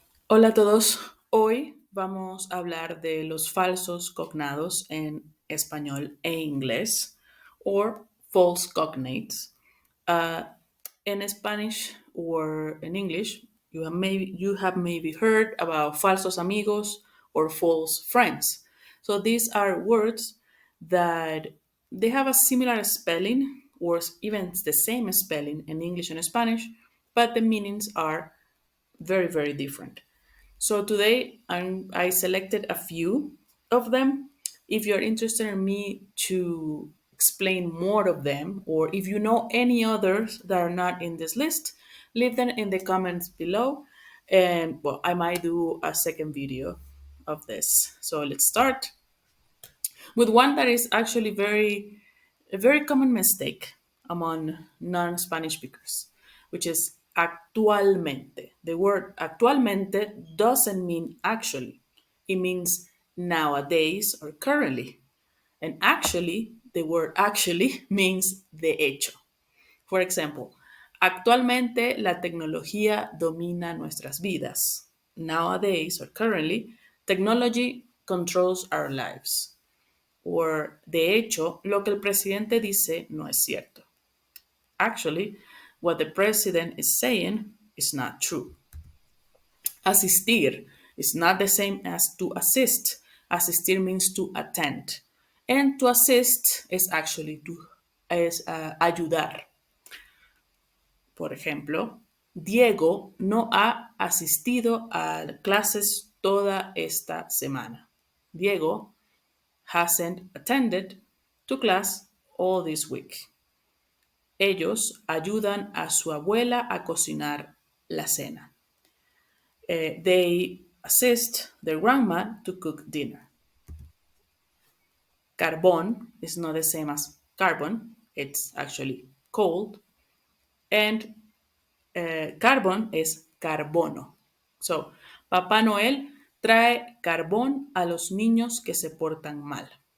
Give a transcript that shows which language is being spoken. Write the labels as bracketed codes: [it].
[es] Hola a todos, hoy vamos a hablar de los falsos cognados en español e inglés, [en] or false cognates. Uh, in Spanish or in English, you have maybe heard about falsos amigos or false friends. So these are words that they have a similar spelling or even the same spelling in English and Spanish, but the meanings are very, very different. So today I selected a few of them. If you're interested in me to explain more of them, or if you know any others that are not in this list, leave them in the comments below. And well, I might do a second video of this. So let's start with one that is actually a very common mistake among non-Spanish speakers, which is actualmente. The word actualmente doesn't mean actually. It means nowadays or currently. And actually, the word actually means de hecho. For example, [es] actualmente la tecnología domina nuestras vidas. [en] Nowadays or currently, technology controls our lives. [es] Or, de hecho, lo que el presidente dice no es cierto. [en] Actually, what the president is saying is not true. Asistir is not the same as to assist. Asistir means to attend. And to assist is actually ayudar. [es] Por ejemplo, Diego no ha asistido a clases toda esta semana. [en] Diego hasn't attended to class all this week. [es] Ellos ayudan a su abuela a cocinar la cena. [en] They assist their grandma to cook dinner. Carbón is not the same as carbon, it's actually cold. And carbón is carbono. [es] So, Papá Noel trae carbón a los niños que se portan mal.